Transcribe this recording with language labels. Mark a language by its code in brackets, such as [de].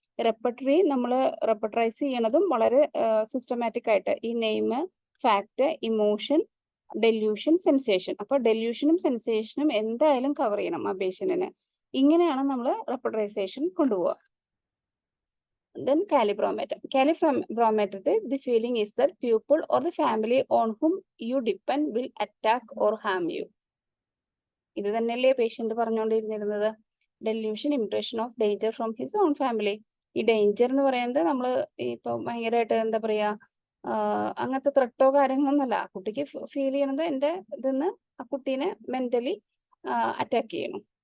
[ml] Repertory നമ്മൾ റെപ്പർട്ടറൈസ് ചെയ്യണതും വളരെ systematic ആയിട്ട് ഈ name, fact, emotion, delusion, sensation. അപ്പൊ ഡെല്യൂഷനും സെൻസേഷനും എന്തായാലും കവർ ചെയ്യണം ആ പേഷ്യന്റിന്. ഇങ്ങനെയാണ് നമ്മൾ റെപ്പർട്ടറൈസേഷൻ കൊണ്ടുപോവുക. [en] Then calibrometer. Calibrometer, the feeling is that pupil or the family on whom you depend will attack or harm you. [ml] ഇത് തന്നെയല്ലേ പേഷ്യന്റ് പറഞ്ഞുകൊണ്ടിരുന്നത്. [en] Delusion impression of danger from his own family. [ml] ഈ ഡേഞ്ചർ എന്ന് പറയുന്നത് നമ്മൾ ഇപ്പൊ ഭയങ്കരമായിട്ട് എന്താ പറയാ അങ്ങനത്തെ ത്രട്ടോ കാര്യങ്ങളൊന്നുമല്ല. ആ കുട്ടിക്ക് ഫീൽ ചെയ്യണത് എൻ്റെ ഇതിന്ന് ആ കുട്ടീനെ മെന്റലി അറ്റാക്ക് ചെയ്യണം.